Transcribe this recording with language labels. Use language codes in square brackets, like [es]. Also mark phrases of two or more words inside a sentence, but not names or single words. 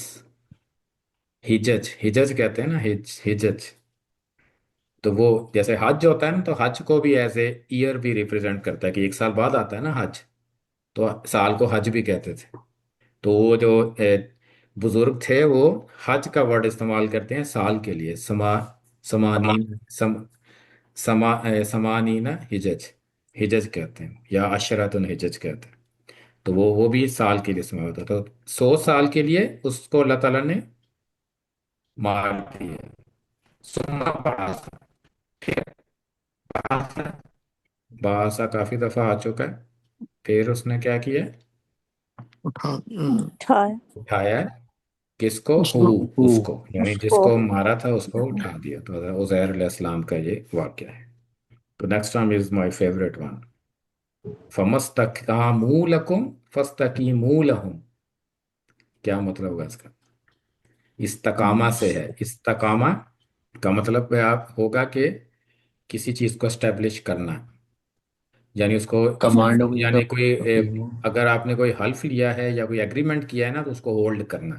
[hi] हिजज, हिजज कहते हैं ना, हिजज। तो वो जैसे हज होता है ना, तो हज को भी ऐसे ईयर भी रिप्रेजेंट करता है कि 1 साल बाद आता है ना हज, तो साल को हज भी कहते थे। तो वो जो बुजुर्ग थे वो हज का वर्ड इस्तेमाल करते हैं साल के लिए। [ar] ثمانين ثمانين حجج حجج [hi] कहते हैं या [ar] عشرة حجج [hi] कहते हैं। तो वो भी साल के लिए इस्तेमाल होता है। तो 100 साल के लिए उसको अल्लाह ताला ने मार दिया। [ar] ثم بعثه, [hi] फिर बासा, बासा काफी दफा आ चुका है। फिर उसने क्या किया? उठा उठाया उठाया। किसको? हु, उसको उसको, यानी उसको। जिसको मारा था उसको उठा दिया। तो उजैर अलैहिस्सलाम का ये वाक्य है। [en] तो next one is my favorite one. [ar] فما استقاموا لكم فاستقيموا لهم. [hi] क्या मतलब होगा इसका? इस्तकामा से है। इस्तकामा का मतलब है आप होगा कि किसी चीज को एस्टेब्लिश करना, यानी उसको कमांड हो गई यानी तब। कोई अगर आपने कोई हल्फ लिया है या कोई एग्रीमेंट किया है ना, तो उसको होल्ड करना।